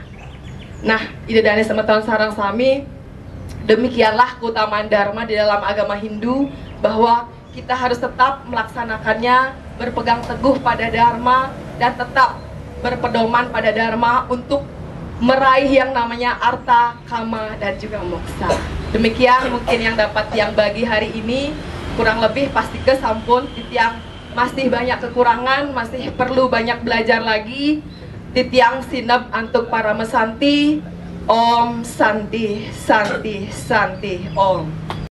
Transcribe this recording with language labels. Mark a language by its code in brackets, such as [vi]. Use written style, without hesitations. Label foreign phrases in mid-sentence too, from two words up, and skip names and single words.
[id] Nah, [ban] Ida Dane Semeton Sarang Sami, [id] demikianlah keutamaan dharma di dalam agama Hindu, bahwa kita harus tetap melaksanakannya, berpegang teguh pada dharma, dan tetap berpedoman pada dharma untuk meraih yang namanya arta, kama, dan juga moksa. Demikian mungkin yang dapat Tiang bagi hari ini. Kurang lebih pasti ke [ban] sampun Tiang [id] masih banyak kekurangan, masih perlu banyak belajar lagi. [ban] Tiang sinep antuk para mesanti. [sa] Om Santi Santi Santi Om.